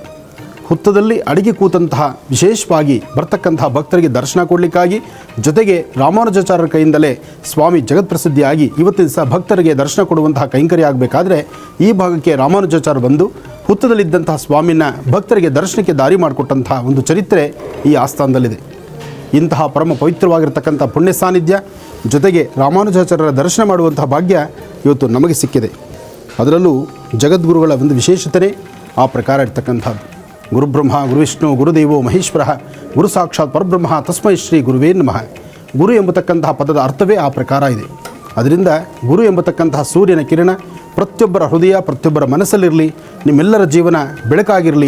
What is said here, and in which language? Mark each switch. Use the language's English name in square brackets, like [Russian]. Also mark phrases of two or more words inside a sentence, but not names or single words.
[Kannada] ಹುತ್ತದಲ್ಲಿ ಅಡಿಗೆ ಕೂತಂತಹ ವಿಶೇಷವಾಗಿ ಬರ್ತಕ್ಕಂತಹ ಭಕ್ತರಿಗೆ ದರ್ಶನ ಕೊಡಲಿಕ್ಕಾಗಿ ಜೊತೆಗೆ ರಾಮಾನುಜಾಚಾರ್ಯರ ಕೈಯಿಂದಲೇ ಸ್ವಾಮಿ ಜಗತ್ಪ್ರಸಿದ್ಧಿಯಾಗಿ ಇವತ್ತಿನ ದಿವಸ ಭಕ್ತರಿಗೆ ದರ್ಶನ ಕೊಡುವಂತಹ ಕೈಂಕರ್ಯ ಆಗಬೇಕಾದ್ರೆ ಈ ಭಾಗಕ್ಕೆ ರಾಮಾನುಜಾಚಾರ್ಯ ಬಂದು ಹುತ್ತದಲ್ಲಿದ್ದಂತಹ ಸ್ವಾಮಿನ ಭಕ್ತರಿಗೆ ದರ್ಶನಕ್ಕೆ ದಾರಿ ಮಾಡಿಕೊಟ್ಟಂತಹ ಒಂದು ಚರಿತ್ರೆ ಈ ಆಸ್ಥಾನದಲ್ಲಿದೆ. ಇಂತಹ ಪರಮ ಪವಿತ್ರವಾಗಿರ್ತಕ್ಕಂಥ ಪುಣ್ಯ ಸಾನ್ನಿಧ್ಯ ಜೊತೆಗೆ ರಾಮಾನುಜಾಚಾರ್ಯರ ದರ್ಶನ ಮಾಡುವಂತಹ ಭಾಗ್ಯ ಇವತ್ತು ನಮಗೆ ಸಿಕ್ಕಿದೆ. ಅದರಲ್ಲೂ ಜಗದ್ಗುರುಗಳ ಒಂದು ವಿಶೇಷತೆ ಆ ಪ್ರಕಾರ ಇರ್ತಕ್ಕಂಥದ್ದು. [Sanskrit] ಗುರುಬ್ರಹ್ಮ ಗುರುವಿಷ್ಣು ಗುರುದೇವೋ ಮಹೇಶ್ವರ ಗುರು ಸಾಕ್ಷಾತ್ ಪರಬ್ರಹ್ಮ ತಸ್ಮೈ ಶ್ರೀ ಗುರುವೇ ನಮಃ. [Kannada] ಗುರು ಎಂಬತಕ್ಕಂತಹ ಪದದ ಅರ್ಥವೇ ಆ ಪ್ರಕಾರ ಇದೆ. ಅದರಿಂದ ಗುರು ಎಂಬತಕ್ಕಂತಹ ಸೂರ್ಯನ ಕಿರಣ ಪ್ರತಿಯೊಬ್ಬರ ಹೃದಯ, ಪ್ರತಿಯೊಬ್ಬರ ಮನಸ್ಸಲ್ಲಿರಲಿ. ನಿಮ್ಮೆಲ್ಲರ ಜೀವನ ಬೆಳಕಾಗಿರಲಿ.